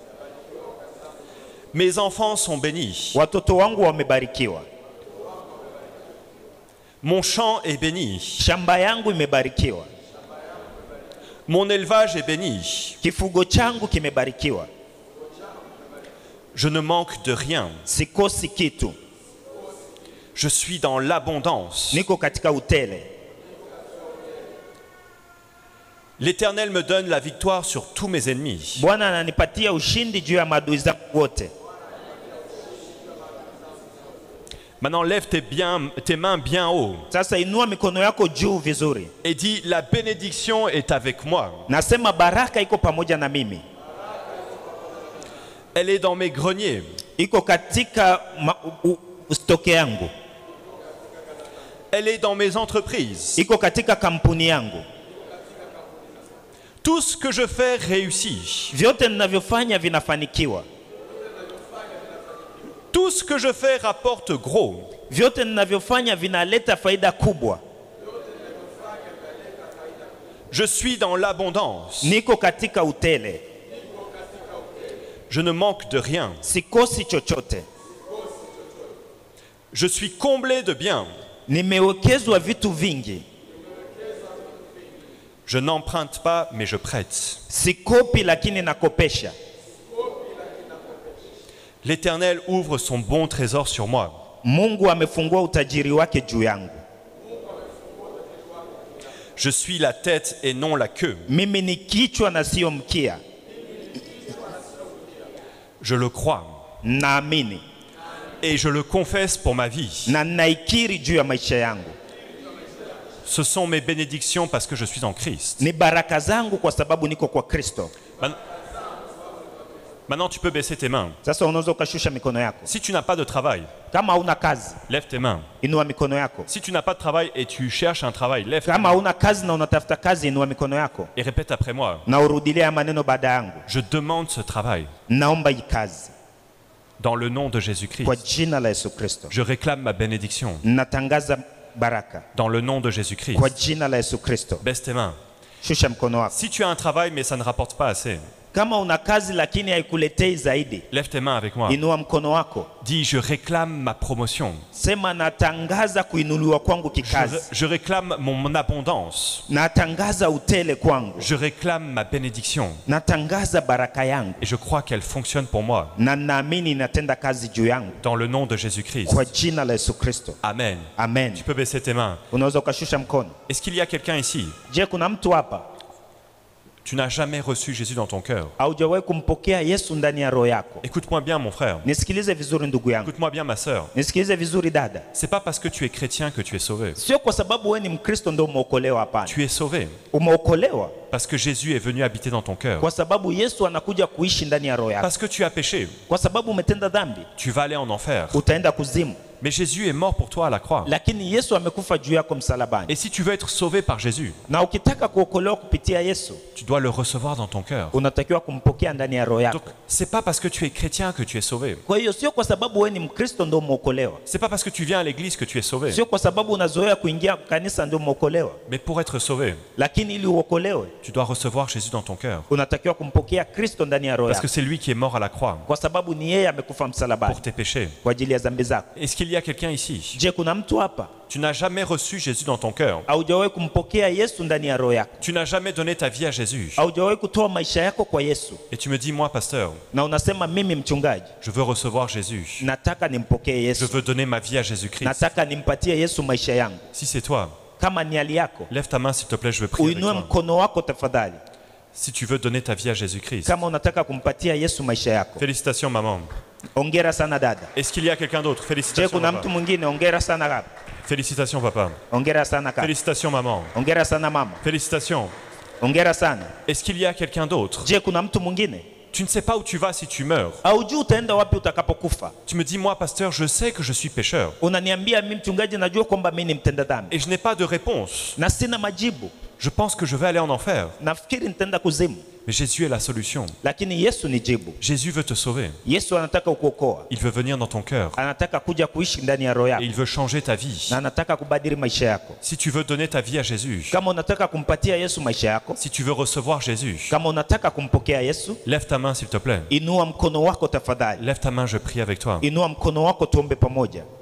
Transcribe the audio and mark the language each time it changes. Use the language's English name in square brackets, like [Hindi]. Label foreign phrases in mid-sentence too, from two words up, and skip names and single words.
[French] Mes enfants sont bénis. [Swahili] Watoto wangu wamebarikiwa. [French] Mon champ est béni. [Swahili] Shamba yangu imebarikiwa. [French] Mon élevage est béni. [Swahili] Kifugo changu kimebarikiwa. [French] Je ne manque de rien. [Swahili] Sikosi kitu. [French] Je suis dans l'abondance. [Swahili] Niko katika utele. [French] L'Éternel me donne la victoire sur tous mes ennemis. [Swahili] Bwana ananipatia ushindi juu ya maadui zangu wote. [French] Maintenant, lève tes mains bien haut [Swahili] Sasa inua mikono yako juu vizuri. [French] et dis, la bénédiction est avec moi. [Swahili] Nasema baraka iko pamoja na mimi. [French] Elle est dans mes greniers. [Swahili] Iko katika stoke yangu. [French] Elle est dans mes entreprises. [Swahili] Iko katika kampuni yangu. [French] Tout ce que je fais réussit. [Swahili] Vyote ninavyofanya vinafanikiwa. [French] Tout ce que je fais rapporte gros. [Swahili] Vyote ninavyofanya vinaleta faida kubwa. [French] Je suis dans l'abondance. [Swahili] Niko katika utele. [French] Je ne manque de rien. [Swahili] Sikosi chochote. [French] Je suis comblé de bien. [Swahili] Nimewekezwa vitu vingi. [French] Je n'emprunte pas, mais je prête. [Swahili] Sikopi lakini nakopesha. [French] L'Éternel ouvre son bon trésor sur moi. [Swahili] Mungu amefungua utajiri wake juu yangu. [French] Je suis la tête et non la queue. [Swahili] Mimi ni kichwa na sio mkia. [French] Je le crois. [Swahili] Naamini. [French] Et je le confesse pour ma vie. [Swahili] Na naikiri juu ya maisha yangu. [French] Ce sont mes bénédictions parce que je suis en Christ. [Swahili] Ni baraka zangu kwa sababu niko kwa Kristo. [French] Maintenant, tu peux baisser tes mains. [Swahili] Sasa unaweza ukashusha mikono yako. [French] Si tu n'as pas de travail, [Swahili] Kama huna kazi, [French] lève tes mains. [Swahili] inua mikono yako. [French] Si tu n'as pas de travail et tu cherches un travail, lève tes [Swahili] Kama [French] mains [Swahili] huna kazi na unatafuta kazi, inua mikono yako. [French] et répète après moi. [Swahili] Na urudilie maneno baada yangu. [French] Je demande ce travail [Swahili] Naomba hii kazi [French] dans le nom de Jésus-Christ. [Swahili] kwa jina la Yesu Kristo. [French] Je réclame ma bénédiction [Swahili] Natangaza baraka [French] dans le nom de Jésus-Christ. [Swahili] kwa jina la Yesu Kristo. [French] Baisse tes mains. [Swahili] Shusha mkono wako. [French] Si tu as un travail mais ça ne rapporte pas assez, [Swahili] Kama una kazi lakini haikuletei zaidi, [French] lève tes mains avec moi. [Swahili] inua mkono wako. [French] Dis, je réclame ma promotion. [Swahili] Sema natangaza kuinuliwa kwangu kikazi. [French] Je réclame mon abondance. [Swahili] Natangaza utele kwangu. [French] Je réclame ma bénédiction. [Swahili] Natangaza baraka yangu. [French] Et je crois qu'elle fonctionne pour moi. [Swahili] Na naamini inatenda kazi juu yangu [French] Dans le nom de Jésus-Christ. [Swahili] kwa jina la Yesu Kristo. [French] Amen. [Swahili] Amen. [French] Tu peux baisser tes mains. [Swahili] Unaweza ukashusha mkono. [French] Est-ce qu'il y a quelqu'un ici? [Swahili] Je, kuna mtu hapa [French] Tu n'as jamais reçu Jésus dans ton cœur. [Swahili] haujawahi kumpokea Yesu ndani ya roho yako? [French] Écoute-moi bien, mon frère. [Swahili] Nisikilize vizuri ndugu yangu. [French] Écoute-moi bien, ma sœur. [Swahili] Nisikilize vizuri dada. [French] C'est pas parce que tu es chrétien que tu es sauvé. [Swahili] Sio kwa sababu wewe ni Mkristo ndio umeokolewa, hapana. [French] Tu es sauvé [Swahili] Umeokolewa [French] parce que Jésus est venu habiter dans ton cœur. [Swahili] kwa sababu Yesu anakuja kuishi ndani ya roho yako. [French] Parce que tu as péché, [Swahili] Kwa sababu umetenda dhambi, [French] tu vas aller en enfer. [Swahili] utaenda kuzimu. [French] Mais Jésus est mort pour toi à la croix. [Swahili] Lakini Yesu amekufa juu yako msalabani. [French] Et si tu veux être sauvé par Jésus, [Swahili] Na ukitaka kuokolewa kupitia Yesu, [French] tu dois le recevoir dans ton cœur. [Swahili] unatakiwa kumpokea ndani ya roho yako. [French] Donc, c'est pas parce que tu es chrétien que tu es sauvé. [Swahili] Kwa hiyo sio kwa sababu wewe ni Mkristo ndio umeokolewa. [French] C'est pas parce que tu viens à l'église que tu es sauvé. [Swahili] Sio kwa sababu unazoea kuingia kanisa ndio umeokolewa. [French] Mais pour être sauvé, [Swahili] Lakini ili uokolewe, [French] tu dois recevoir Jésus dans ton cœur. [Swahili] unatakiwa kumpokea Kristo ndani ya roho [French] Parce que [Swahili] yako. [French] c'est lui qui est mort à la croix [Swahili] Kwa sababu ni yeye amekufa msalabani [French] pour tes péchés. [Swahili] kwa ajili ya dhambi zako. [French] Est-ce qu'il y a quelqu'un ici? [Swahili] Je, kuna mtu hapa [French] Tu n'as jamais reçu Jésus dans ton cœur. [Swahili] haujawahi kumpokea Yesu ndani ya roho yako? [French] Tu n'as jamais donné ta vie à Jésus. [Swahili] Haujawahi kutoa maisha yako kwa Yesu [French] Et tu me dis, moi, pasteur, [Swahili] na unasema mimi mchungaji, [French] je veux recevoir Jésus. [Swahili] nataka nimpokee [French] Je [Swahili] Yesu, [French] veux donner ma vie à Jésus-Christ. [Swahili] nataka nimpatie Yesu maisha yangu. [French] Si c'est toi, [Swahili] Kama ni hali yako, [French] lève ta main s'il te plaît, je veux prier avec [Swahili] uinue [French] toi. [Swahili] mkono wako tafadhali, [French] Si tu veux donner ta vie à Jésus-Christ. [Swahili] kama unataka kumpatia Yesu maisha yako. [French] Félicitations, maman. [Swahili] Ongera sana dada. [French] Est-ce qu'il y a quelqu'un d'autre? [Swahili] Je, [French] Félicitations, [Swahili] kuna mtu [French] papa. [Swahili] mwingine? Ongera sana kaka. [French] Félicitations, papa. [Swahili] Ongera sana kaka. [French] Félicitations, maman. [Swahili] Ongera sana mama. [French] Félicitations. [Swahili] Ongera sana. [French] Est-ce qu'il y a quelqu'un d'autre? [Swahili] Je, kuna mtu mwingine? [French] Tu ne sais pas où tu vas si tu meurs. [Swahili] Haujui utaenda wapi utakapokufa. [French] Tu me dis, moi, pasteur, je sais que je suis pécheur. [Swahili] Unaniambia mimi mchungaji, najua kwamba mimi ni mtenda dhambi [French] Et je n'ai pas de réponse. [Swahili] na sina majibu, [French] Je pense que je vais aller en enfer. [Swahili] nafikiri nitaenda kuzimu. [French] Mais Jésus est la solution. [Swahili] lakini Yesu ni jibu. [French] Jésus veut te sauver. [Swahili] Yesu anataka ukuokoa. [French] Il veut venir dans ton cœur. [Swahili] Anataka kuja kuishi ndani ya roho [French] Et [Swahili] yako. [French] il veut changer ta vie. [Swahili] Na anataka kubadili maisha yako. [French] Si tu veux donner ta vie à Jésus, [Swahili] Kama unataka kumpatia Yesu maisha yako, [French] si tu veux recevoir Jésus, [Swahili] kama unataka kumpokea Yesu, [French] lève ta main s'il te plaît. [Swahili] inua mkono wako tafadhali. [French] Lève ta main, je prie avec toi. [Swahili] Inua mkono wako tuombe pamoja.